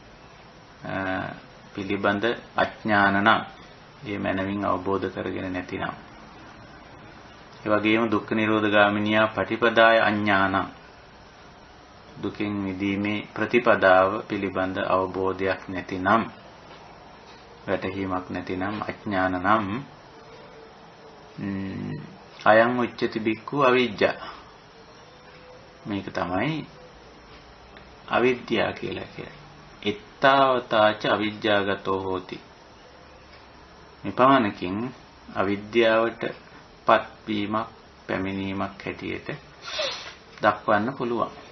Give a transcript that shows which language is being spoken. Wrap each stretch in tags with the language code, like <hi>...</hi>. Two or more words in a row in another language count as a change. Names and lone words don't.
<si>පිළිබඳ අඥාන නම්, ඒ මනමින් අවබෝධ කරගෙන නැතිනම්, ඒ වගේම</si> <pi>දුක්ඛ නිරෝධගාමිනියා පටිපදාය අඥානං,</pi> <si>දුකින් මිදීමේ ප්‍රතිපදාව පිළිබඳ අවබෝධයක් නැතිනම්, වැටහීමක් නැතිනම්, අඥාන නම්</si> <pi>අයං උච්චති බික්ඛු අවිජ්ජා.</pi> <si>මේක තමයි අවිද්‍යාව කියලා කියන්නේ.</si> <pi>එත්තාවතාච අවිජ්ජාගතෝ හෝති.</pi> <si>මේ පමණකින් අවිද්‍යාවට පත්වීමක්, පැමිණීමක් හැටියට දක්වන්න පුළුවන්.</si>